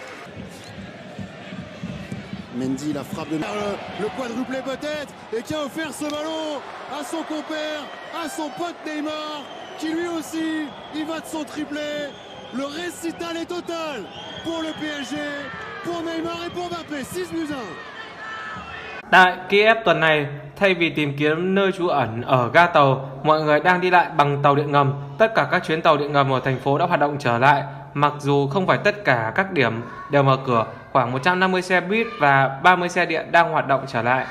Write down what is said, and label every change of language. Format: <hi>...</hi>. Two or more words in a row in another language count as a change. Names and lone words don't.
<fr>Mendy, la frappe de le quadruplé peut-être, et qui a offert ce ballon à son compère, à son pote Neymar, qui lui aussi, il va de son triplé. Le récital est total pour le PSG, pour Neymar et pour Mbappé. 6 buts 1.</fr> <vi>Tại Kiev tuần này, thay vì tìm kiếm nơi trú ẩn ở ga tàu, mọi người đang đi lại bằng tàu điện ngầm. Tất cả các chuyến tàu điện ngầm ở thành phố đã hoạt động trở lại. Mặc dù không phải tất cả các điểm đều mở cửa, khoảng 150 xe buýt và 30 xe điện đang hoạt động trở lại.</vi>